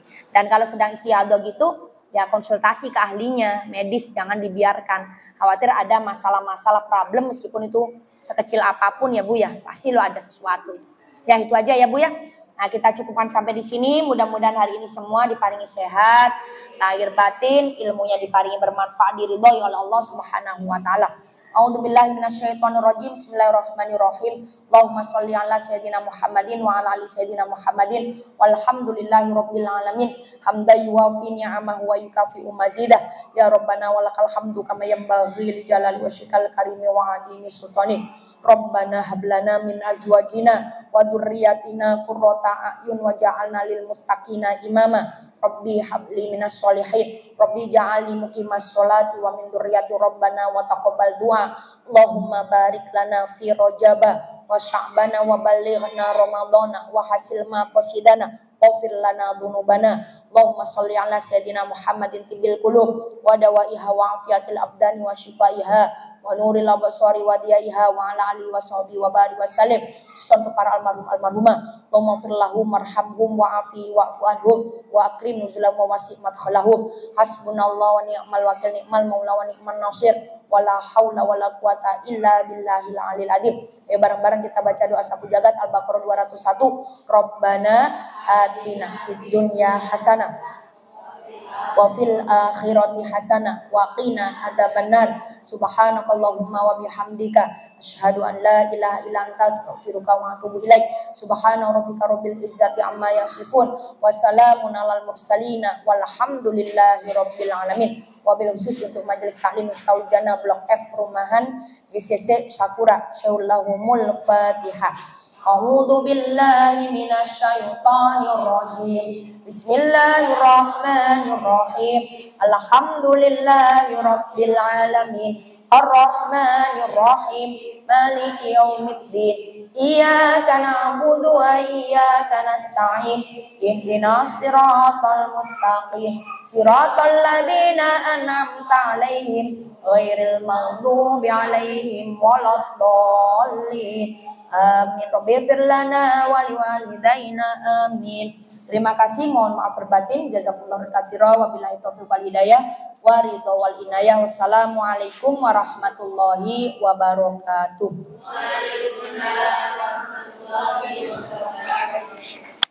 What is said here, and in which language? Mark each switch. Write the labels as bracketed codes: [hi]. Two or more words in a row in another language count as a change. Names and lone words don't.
[id] Dan kalau sedang istiadah gitu ya konsultasi ke ahlinya, medis jangan dibiarkan. Khawatir ada masalah-masalah problem meskipun itu sekecil apapun ya Bu ya. Pasti lo ada sesuatu itu. Ya itu aja ya Bu ya. Nah kita cukupkan sampai di sini. Mudah-mudahan hari ini semua diparingi sehat, lahir batin, ilmunya diparingi bermanfaat, diridhoi oleh Allah [ar] سبحانه وتعالى. أعوذ بالله من الشيطان الرجيم. بسم الله الرحمن الرحيم. اللهم صل على سيدنا محمد وعلى آل سيدنا محمد والحمد لله رب العالمين. حمدا يوافي نعمه ويكافئ مزيده. يا ربنا ولك الحمد كما ينبغي لجلال وجهك الكريم وعظيم سلطاني. ربنا هب لنا من أزواجنا وذرياتنا قرة أعين واجعلنا للمتقين إماما. رب هب لي من الصالحين. رب اجعلني مقيم الصلاة ومن ذريتي ربنا وتقبل دعاء. اللهم بارك لنا في رجب وشعبان وبلغنا رمضان وحصل ما قصدنا. اغفر لنا ذنوبنا. اللهم صل على سيدنا محمد طب القلوب ودوائها وعافية الأبدان وشفائها ونور الأبصار وضيائها وعلى آله وصحبه وبارك وسلم. [id] Untuk para almarhumah, [ar] اللهم اغفر لهم وارحمهم وعاف واعف عنهم وأكرم نزلهم ووسع مدخلهم. حسبنا الله ونعم الوكيل، نعم المولى ونعم النصير. ولا حول ولا قوة إلا بالله العلي العظيم. [id] Bareng-bareng kita baca doa sapu jagat Al-Baqarah 201. [ar] ربنا آتنا في الدنيا حسنة وفي الآخرة حسنة وقنا عذاب النار. سبحانك اللهم وبحمدك أشهد أن لا إله إلا أنت أستغفرك وأتوب إليك. سبحان ربك رب العزة عما يصفون وسلام على المرسلين والحمد لله رب العالمين. وبالخصوص [id] untuk Majelis Taklim Miftahul Jannah Blok F Perumahan GCC Sakura [ar] شيء لله لهم الفاتحة. أعوذ بالله من الشيطان الرجيم. بسم الله الرحمن الرحيم. الحمد لله رب العالمين. الرحمن الرحيم. مالك يوم الدين. إياك نعبد وإياك نستعين. اهدنا الصراط المستقيم. صراط الذين أنعمت عليهم غير المغضوب عليهم ولا الضالين. Amin. رب اغفر لنا ولوالدينا. Amin. [id] Terima kasih, mohon maaf verbatim. [ar] جزاكم الله خيرا. وبالله التوفيق والهداية. والرضا والعناية. والسلام عليكم ورحمة الله وبركاته. وعليكم السلام ورحمة الله وبركاته.